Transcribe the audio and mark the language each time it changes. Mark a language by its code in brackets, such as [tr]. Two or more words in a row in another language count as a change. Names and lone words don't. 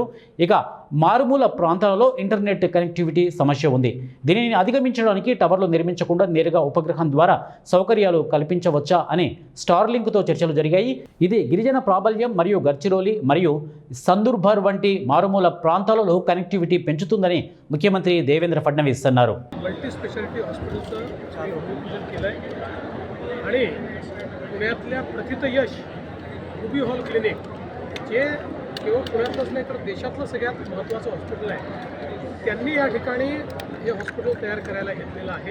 [te] ఇక మారుమూల ప్రాంతాలలో ఇంటర్నెట్ కనెక్టివిటీ సమస్య ఉంది. దీనిని అధిగమించడానికి టవర్లు నిర్మించకుండా నేరుగా ఉపగ్రహం ద్వారా సౌకర్యాలు కల్పించవచ్చా అని స్టార్లింక్తో చర్చలు జరిగాయి. ఇది గిరిజన ప్రాబల్యం మరియు గడ్చిరోలి మరియు సందూర్బర్ వంటి మారుమూల ప్రాంతాలలో కనెక్టివిటీ పెంచుతుందని मुख्यमंत्री देवेंद्र फडणवीस अన్నారు. [mr] मल्टी स्पेशालिटी हॉस्पिटलचं छान भूमिपूजन केलं आहे आणि पुण्यातल्या प्रथित यश रुबी हॉल क्लिनिक जे केवळ पुण्यातलंच नाही तर देशातलं सगळ्यात महत्त्वाचं हॉस्पिटल आहे, त्यांनी या ठिकाणी हे हॉस्पिटल तयार करायला घेतलेलं आहे.